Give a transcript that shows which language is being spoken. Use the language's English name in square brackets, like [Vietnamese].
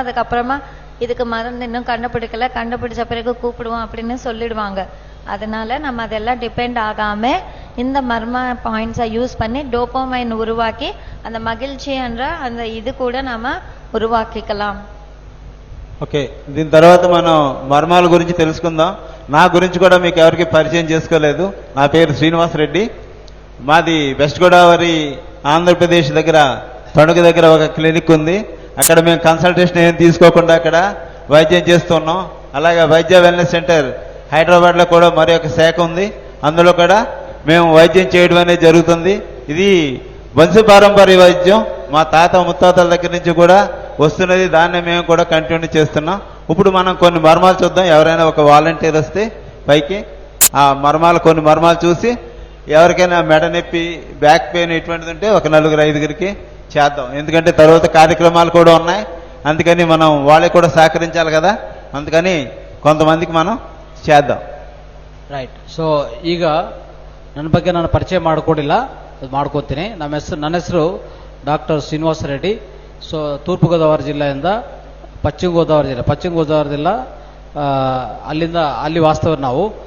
[Tamil] அதுக்கப்புறமா இதுக்கு மருந்து இன்னும் கண்டுபிடிக்கல, கண்டுபிடிச்ச பிறகு கூப்பிடுவோம் அப்படின்னு சொல்லிடுவாங்க. அதனால நம்ம அதெல்லாம் டிபெண்ட் ஆகாம இந்த மர்மா பாயிண்ட்ஸை யூஸ் பண்ணி டோபமைன் உருவாக்கி அந்த மகிழ்ச்சி என்ற அந்த இது கூட நம்ம ఉరువాకికలాం. [Telugu] ఓకే, దీని తర్వాత మనం మర్మాల గురించి తెలుసుకుందాం. నా గురించి కూడా మీకు ఎవరికి పరిచయం చేసుకోలేదు. నా పేరు శ్రీనివాస్ రెడ్డి. మాది వెస్ట్ గోదావరి ఆంధ్రప్రదేశ్ దగ్గర తణుకు దగ్గర ఒక క్లినిక్ ఉంది. అక్కడ మేము కన్సల్టేషన్ ఏం తీసుకోకుండా అక్కడ వైద్యం చేస్తున్నాం. అలాగే వైద్య వెల్నెస్ సెంటర్ హైదరాబాద్లో కూడా మరి ఒక శాఖ ఉంది. అందులో కూడా మేము వైద్యం చేయడం అనేది జరుగుతుంది. ఇది వంశపారంపర్య వైద్యం మా తాత ముత్తాతల దగ్గర నుంచి కూడా వస్తున్నది. దాన్ని మేము కూడా కంటిన్యూ చేస్తున్నాం. ఇప్పుడు మనం కొన్ని మర్మాలు చూద్దాం. ఎవరైనా ఒక వాలంటీర్ వస్తే పైకి ఆ మర్మాలు కొన్ని మర్మాలు చూసి ఎవరికైనా మెడ నొప్పి, బ్యాక్ పెయిన్ ఇటువంటిది ఉంటే ఒక 4-5 చేద్దాం. ఎందుకంటే తర్వాత కార్యక్రమాలు కూడా ఉన్నాయి. అందుకని మనం వాళ్ళకి కూడా సహకరించాలి కదా. అందుకని కొంతమందికి మనం చేద్దాం. [English] Right. [Kannada] ಸೊ ಈಗ ನನ್ನ ಬಗ್ಗೆ ನಾನು ಪರಿಚಯ ಮಾಡಿಕೊಡಿಲ್ಲ, ಮಾಡ್ಕೋತೀನಿ. ನನ್ನ ಹೆಸರು ಡಾಕ್ಟರ್ ಶ್ರೀನಿವಾಸ ರೆಡ್ಡಿ. ಸೊ ತೂರ್ಪು ಗೋದಾವರಿ ಜಿಲ್ಲೆಯಿಂದ ಪಶ್ಚಿಮ ಗೋದಾವರಿ ಜಿಲ್ಲಾ ಅಲ್ಲಿ ವಾಸ್ತವ್ಯ ನಾವು.